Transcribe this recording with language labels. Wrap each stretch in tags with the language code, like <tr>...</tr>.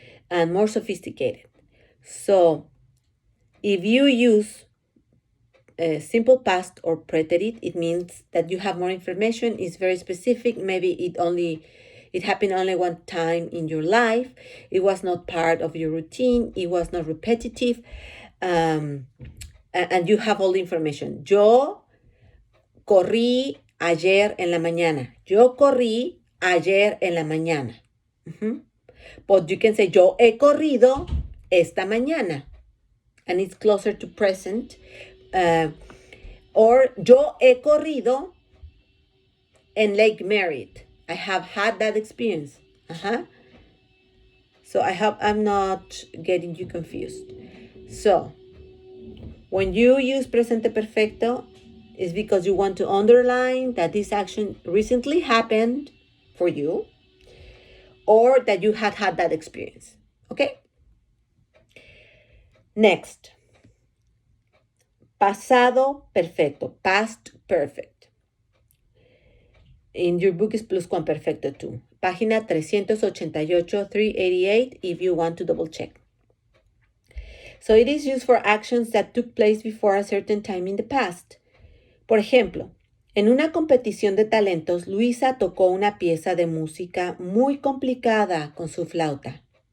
<en>And more sophisticated. So if you use a simple past or preterite, it means that you have more information. It's very specific. Maybe it happened only one time in your life. It was not part of your routine. It was not repetitive. And you have all the information.</en> <es>Yo corrí ayer en la mañana. Yo corrí ayer en la mañana.</es> <en>But you can say,</en> <es>yo he corrido esta mañana.</es> <en>And it's closer to present. Or</en> <es>yo he corrido en</es> <en>Lake Merritt. I have had that experience. So I hope I'm not getting you confused. So when you use presente perfecto, it's because you want to underline that this action recently happened for you, or that you had had that experience. Okay? Next. Pasado perfecto, past perfect. In your book is pluscuamperfecto too.</en> <es>Página 388, 388,</es> <en>if you want to double check. So it is used for actions that took place before a certain time in the past.</en> <es>Por ejemplo, en una competición de talentos, Luisa tocó una pieza de música muy complicada con su flauta.</es>